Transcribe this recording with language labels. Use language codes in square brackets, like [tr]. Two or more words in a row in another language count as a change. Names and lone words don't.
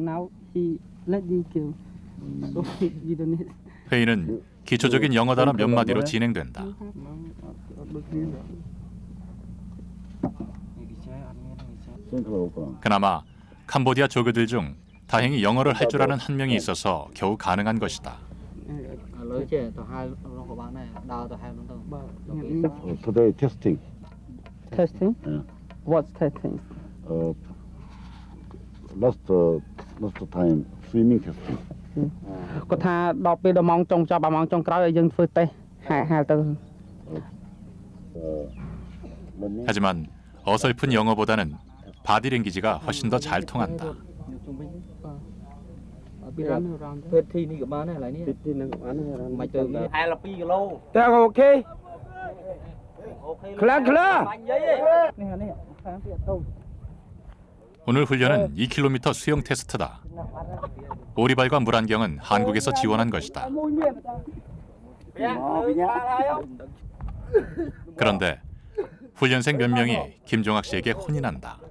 [ko] 회의는 기초적인 영어 단어 몇 마디로 진행된다. 그나마 캄보디아 조교들 중 다행히 영어를 할 줄 아는 한 명이 있어서 겨우 가능한 것이다. [en] Today testing. Testing? Yeah. What's testing? Last time swimming testing. [km] គាត់ថាដល់ពេលដល់ម៉ោងចុងចប់ដល់ម៉ោងចុងក្រោយឲ្យយើងធ្វើតេស្តហាលទៅ [ko] 하지만 어설픈 영어보다는 바디랭귀지가 훨씬 더 잘 통한다. [km] ធ្វើធីនេះក៏បានដែរឡើយនេះធីនឹងក៏បានដែរមិនទៅហែល2គីឡូ តែអូខេ ខ្លះខ្លះបាញ់យាយនេះនេះខាងទៀតទៅ [ko] 오늘 훈련은 2km 수영 테스트다. 오리발과 물안경은 한국에서 지원한 것이다. 그런데 훈련생 몇 명이 김종학 씨에게 혼이 난다.